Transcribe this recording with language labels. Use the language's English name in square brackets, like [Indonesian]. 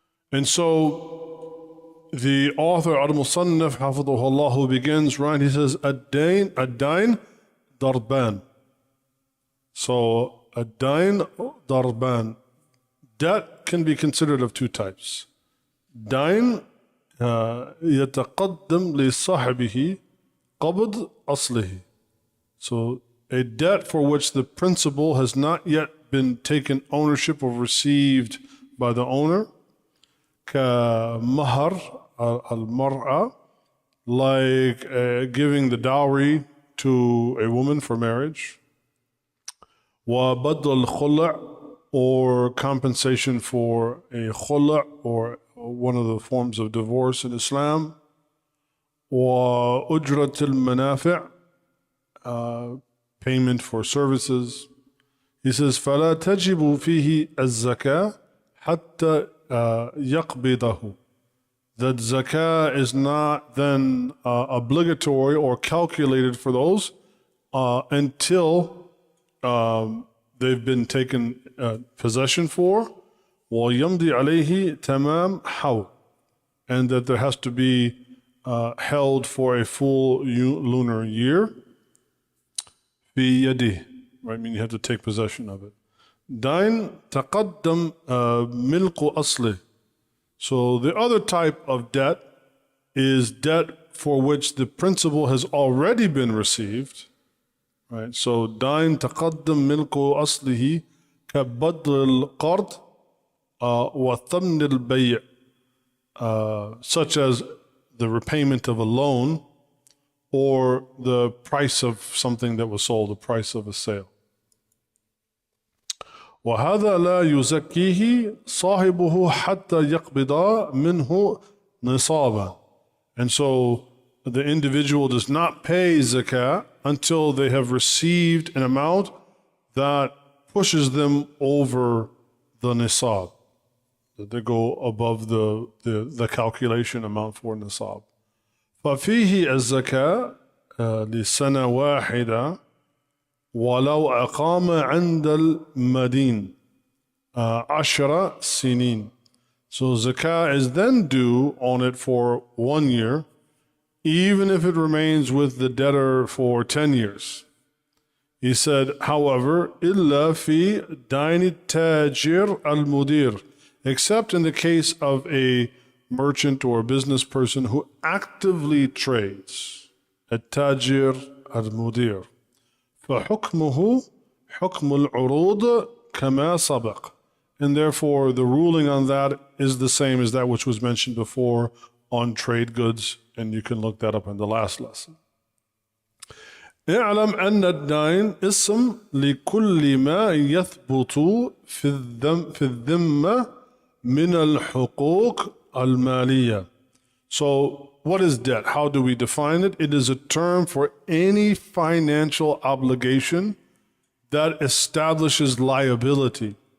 [English] And so the author al-Musannaf hafidhahullah begins, right? He says ad-dain darban. [Arabic] So ad-dain darban. [English] Debt can be considered of two types. [Arabic] Dain يتقدم لصاحبه قبض أصله. [English] So a debt for which the principal has not yet been taken ownership or received by the owner, [Arabic] كمهر المرأة, [English] like giving the dowry to a woman for marriage, [Arabic] وبدل الخلع, [English] or compensation for a khula, or one of the forms of divorce in Islam, [Arabic] وأجرة المنافع, [English] payment for services. He says [Arabic] فلا تجب فيه الزكاة حتى يقبضه. [English] That zakah is not then obligatory or calculated for those until they've been taken possession for, [Arabic] وَيَمْضِي عَلَيْهِ تَمَامْ حَوْ, [English] and that there has to be held for a full lunar year. [Arabic] فِي يَدِهِ, [English] right? I mean, you have to take possession of it. [Arabic] Dain تَقَدَّمْ مِلْقُ أَصْلِهِ. [English] So the other type of debt is debt for which the principal has already been received. Right, so [Arabic] dain taqaddam milku aslihi kabadl al-qard wa thamn al-bay', [English] such as the repayment of a loan or the price of something that was sold, the price of a sale. [Arabic] وهذا لا يزكيه صاحبه حتى يقبض منه نصابا. [English] And so the individual does not pay zakah until they have received an amount that pushes them over the nisab, that they go above the calculation amount for nisab. [Arabic] ففيه الزكاة لسنة واحدة ولو أقام عند المدين 10 سنين. [English] So zakah is then due on it for 1 year, even if it remains with the debtor for 10 years. He said, however, [Arabic] إِلَّا فِي دَيْنِ التَّاجِرِ الْمُدِيرِ, [English] except in the case of a merchant or a business person who actively trades. [Arabic] التاجر المدير. فحكمه حكم العروض كما سبق. [English] And therefore the ruling on that is the same as that which was mentioned before on trade goods, and you can look that up in the last lesson. [Arabic] اعلم أن الدين اسم لكل ما يثبت في الذمة من الحقوق المالية. [English] So what is debt? How do we define it? It is a term for any financial obligation that establishes liability.